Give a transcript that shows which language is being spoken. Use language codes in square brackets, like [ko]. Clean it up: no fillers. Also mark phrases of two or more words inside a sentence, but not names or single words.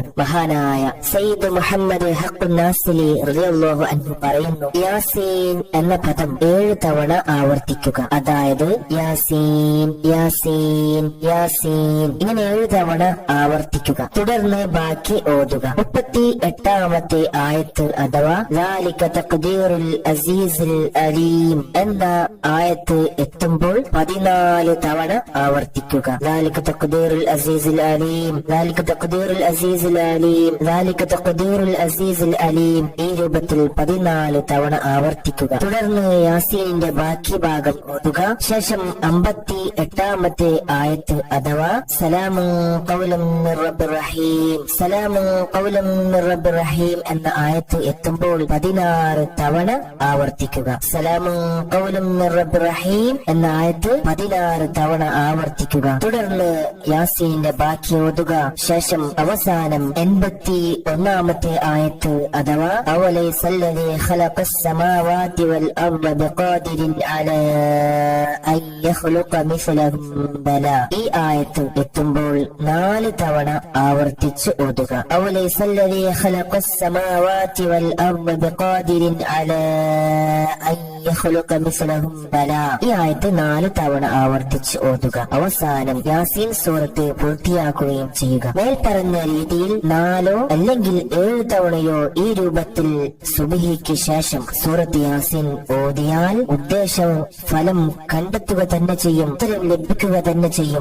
[ml] മഹാനായ സയ്യിദ് മുഹമ്മദ് ഹഖ് നാസിലി റളിയല്ലാഹു അൻഹു പറയുന്നു, യാസീൻ എന്ന പദം 7 തവണ ആവർത്തിക്കുക. അതായത് യാസീൻ യാസീൻ യാസീൻ ഇങ്ങനെ 7 തവണ ആവർത്തിക്കുക. തുടർന്ന് ബാക്കി ഓതുക. 38ാമത്തെ ആയത്ത് അഥവാ [ar] ذَلِكَ تَقْدِيرُ الْعَزِيزِ الْعَلِيمِ [ml] എന്ന ആയത്ത് എത്തുമ്പോൾ 14 തവണ ആവർത്തിക്കുക. [ar] ذَلِكَ تَقْدِيرُ الْعَزِيزِ الْعَلِيمِ ذَلِكَ تَقْدِيرُ الْعَزِيزِ الْعَلِيمِ ذَلِكَ تَقْدِيرُ الْعَزِيزِ الْعَلِيمِ [ml] ഈ രൂപത്തിൽ 14 തവണ ആവർത്തിക്കുക. തുടർന്ന് യാസീനിന്റെ ബാക്കി ഭാഗം ഓതുക. ശേഷം 58ാമത്തെ ആയത്ത് അഥവാ [ar] سلام قولا من رب رحيم سلام قولا من رب رحيم [ml] എന്ന ആയത്ത് എത്തുമ്പോൾ 16 തവണ ആവർത്തിക്കുക. [ar] سلام قولا من رب رحيم [ml] എന്ന ആയത്ത് 16 തവണ ആവർത്തിക്കുക. തുടർന്ന് യാസീനിന്റെ ബാക്കി ഓതുക. ശേഷം അവസാനം 81ാമത്തെ ആയത്ത് അഥവാ [ar] أوليس الذي خلق السماوات والأرض بقادر على أن يخلق مثلهم بلى [ml] ഈ ആയത്ത് എത്തുമ്പോൾ 4 തവണ ആവർത്തിച്ച് ഓതുക. [ar] أوليس الذي خلق السماوات والأرض بقادر على أن يخلق مثلهم بلى [ml] ഈ ആയത്ത് 4 തവണ ആവർത്തിച്ച് ഓതുക. അവസാനം യാസീൻ സൂറത്ത് പൂർത്തിയാക്കുകയും ചെയ്യുക. മേൽ പറഞ്ഞ രീതിയിൽ 4 അല്ലെങ്കിൽ 7 തവണയോ ഈ രൂപത്തിൽ സുബ്ഹിക്ക് ശേഷം സൂറത്ത് യാസീൻ ഓതിയാൽ ഉദ്ദേശം ഫലം കണ്ടെത്തുക തന്നെ ചെയ്യും, ഉത്തരം ലഭിക്കുക തന്നെ ചെയ്യും.